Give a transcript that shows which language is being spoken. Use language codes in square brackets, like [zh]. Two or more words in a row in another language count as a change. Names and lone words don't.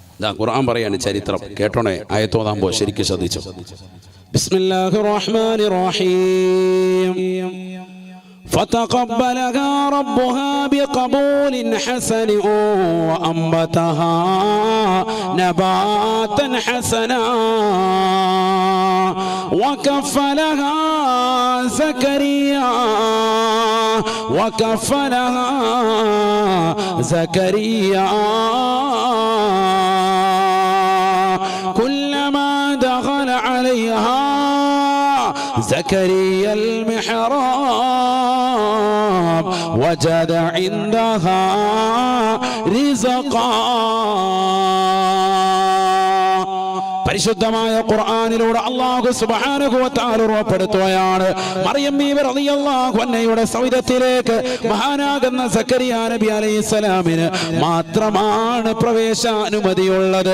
[ml] ഖുർആൻ പറയാണ് ചരിത്രം കേട്ടോണേ. ആയത്തോതാകുമ്പോൾ ശരിക്കും ശ്രദ്ധിച്ചു. [ar] بسم الله الرحمن الرحيم. فتقبلها ربها بقبول حسن وأنبتها نباتا حسنا وكفلها زكريا كلما دخل عليها زكريا المحراب وجد عندها رزقا. [ml] പരിശുദ്ധമായ ഖുർആനിലൂടെ അല്ലാഹു [ar] سبحانه وتعالى [ml] ഉറപ്പെടുത്തുകയാണ്, മറിയം ബീവി [ar] رضي الله عنها [ml] സൗദത്തിലേക്ക് മഹാനാകുന്ന സക്കരിയ നബി അലൈഹിസ്സലാമിന് മാത്രമാണ് പ്രവേശാനുമതിയുള്ളത്.